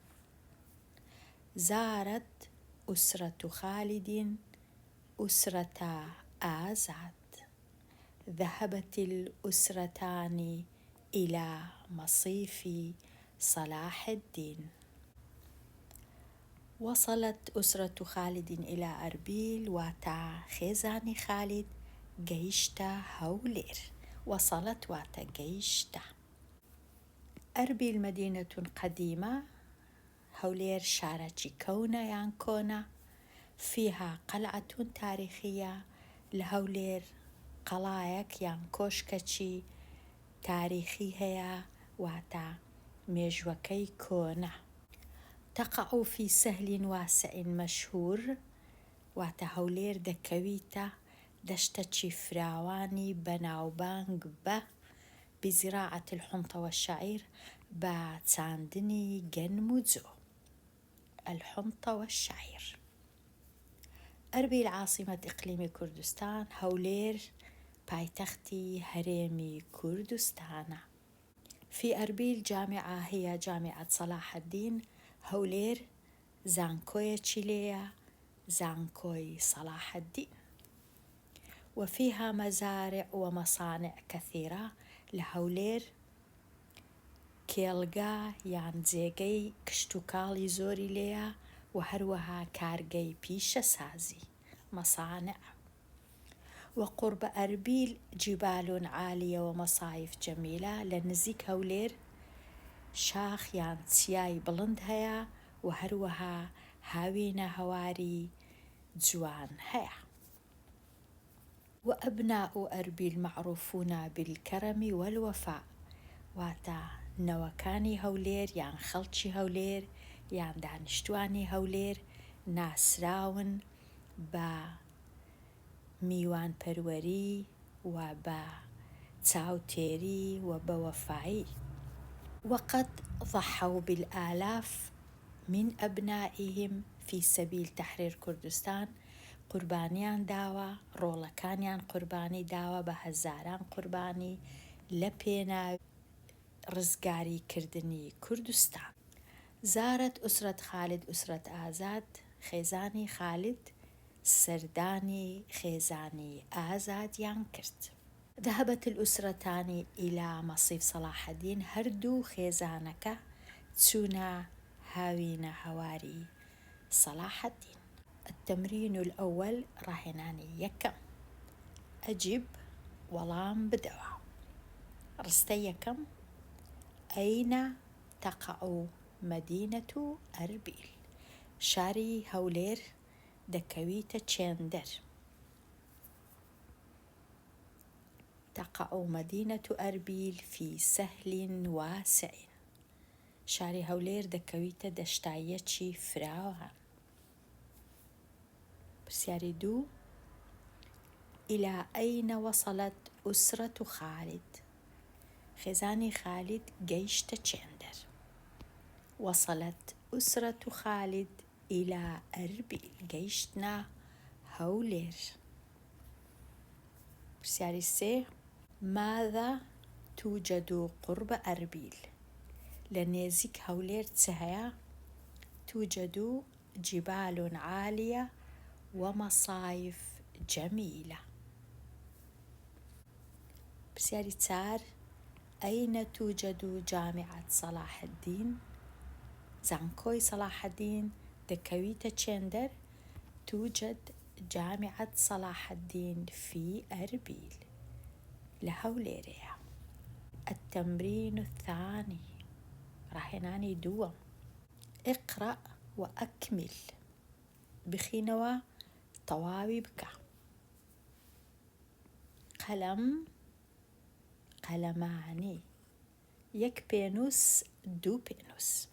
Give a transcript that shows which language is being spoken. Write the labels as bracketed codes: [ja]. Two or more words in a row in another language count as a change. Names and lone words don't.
[ar] زارت أسرة خالد أسرة آزاد. ذهبت الأسرتان إلى مصيف صلاح الدين. وصلت أسرة خالد إلى أربيل، [ckb] واتا خێزانی خالد گەیشتە هەولێر. وصلت واتا گەیشتە. [ar] أربيل مدينة قديمة، [ckb] هەولێر شارەکی کەونە یان کۆنە. [ar] فيها قلعة تاريخية، [ckb] لهەولێر قەڵایەک یان کۆشکەکی تاریخی هەیە، واتا مێژوەکەی کۆنە. [ar] تقع في سهل واسع مشهور، [ckb] واتا هەولێر دەکەویتە دەشتەکی فراوانی بەناوبانگ بە [ar] بزراعة الحنطة والشعير، [ckb] بە چاندنی گەنم و جۆ. [ar] الحنطة والشعير. أربيل عاصمة إقليم كردستان، [ckb] هەولێر پایتەختی هەرێمی کوردستانە. [ar] في أربيل جامعة هي جامعة صلاح الدين، [ckb] هەولێر زانکۆیەکی لێیە، زانکۆی صلاح الدين. [ar] وفيها مزارع ومصانع كثيرة، [ckb] لهەولێر کێڵگا یان جێگەی کشتوکاڵی زۆری لێیە، و هەروەها کارگەی پیشەسازی مصانع. [ar] وقرب أربيل جبال عالية ومصايف جميلة، [ckb] لنزيك هەولێر شاخ یان چیای بڵند هەیە، و هەروەها هاوینە هەواری جوان هەیە. [ar] وأبناء أربيل معروفون بالكرم والوفاء، [ckb] واتا نەوەکانی هەولێر یان خەڵکی هەولێر یان دانیشتوانی هەولێر ناسراون بە میوانپەروەری و بە چاوتێری و بە وەفایی. [ar] وقد ضحوا بالآلاف من أبنائهم في سبيل تحرير كردستان. [ckb] قوربانیان داوە، ڕۆڵەکانیان قوربانی داوە، بە هەزاران قوربانی لە پێناوی ڕزگاریکردنی کوردستان. [ar] زارت أسرة خالد أسرة آزاد، [ckb] خێزانی خالد سەردانی خێزانی ئازادیان کرد. [ar] ذهبت الأسرتان إلى مصيف صلاح الدين، [ckb] هەردوو خێزانەکە چوونە هاوینە هەواری صلاح الدين. [ar] التمرين الأول، [ckb] ڕاهێنانی یەکەم. ئەجیب وەڵام بدەوە. ڕستەی یەکەم. [ar] أين تقع مدينة أربيل؟ [ckb] شاری هەولێر دەکەویتە چێندەر. [ar] تقع مدينة أربيل في سهل واسع. [ckb] شاری هەولێر دەکەویتە دەشتایەکی فراوان. پرسیاری دوو. [ar] إلى أين وصلت أسرة خالد؟ [ckb] خێزانی خالد گەیشتە چێندەر. [ar] وصلت أسرة خالد إلى أربيل، [ckb] گەیشتنە هەولێر. پرسیاری سێ، [ar] ماذا توجد قرب أربيل؟ [ckb] لە نێزیک هەولێر چ هەیە؟ [ar] توجد جبال عالية ومصايف جميلة. [ckb] پرسیاری چار، [ar] أين توجد جامعة صلاح الدين؟ [ckb] زانکۆی صلاح الدين دەکەویتە چێندەر؟ [ar] توجد جامعة صلاح الدين في أربيل، لهوليريا. التمرين الثاني، [ckb] ڕاهێنانی دووەم. [ar] اقرأ وأكمل، [ckb] بخینەوە تەواوی بکە. قەلەم، قەلەمانی، یەک پێنووس، دوو پێنووس.